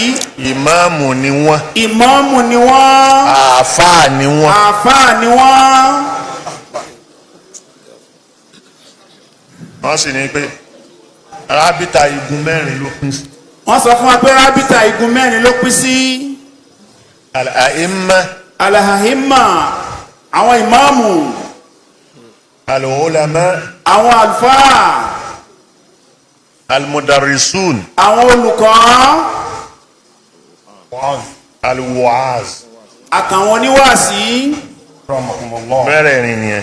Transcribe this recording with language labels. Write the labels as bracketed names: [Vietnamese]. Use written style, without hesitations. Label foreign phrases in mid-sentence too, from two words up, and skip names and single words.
[Yoruba] ìmáàmù ni wọ́n. ìmáàmù ni wọ́n. àáfàá ni wọ́n. àáfàá ni wọ́n. wọ́n sì ní pé rábítà igun mẹ́rin ló pín sí. wọ́n sọ fún wa pé rábítà igun mẹ́rin ló pín sí. al-a'imma. al-a'imma àwọn ìmáàmù. al-ulama. àwọn àlùfáà. al-mudarrisun. àwọn olùkọ́. al-wa'az. àtàwọn oníwàásí. mẹ́rẹ̀ẹ̀rin nìyẹn.